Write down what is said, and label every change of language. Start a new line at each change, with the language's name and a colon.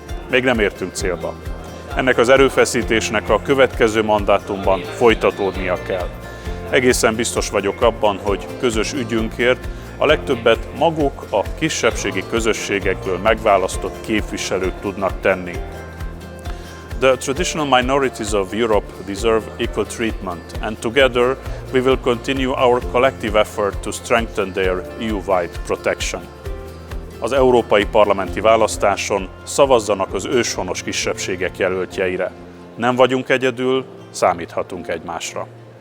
Hungarian: Még nem értünk célba. Ennek az erőfeszítésnek a következő mandátumban folytatódnia kell. Egészen biztos vagyok abban, hogy közös ügyünkért a legtöbbet maguk a kisebbségi közösségekből megválasztott képviselők tudnak tenni.
English: The traditional minorities of Europe deserve equal treatment, and together we will continue our collective effort to strengthen their EU-wide protection.
Hungarian: Az európai parlamenti választáson szavazzanak az őshonos kisebbségek jelöltjeire. Nem vagyunk egyedül, számíthatunk egymásra.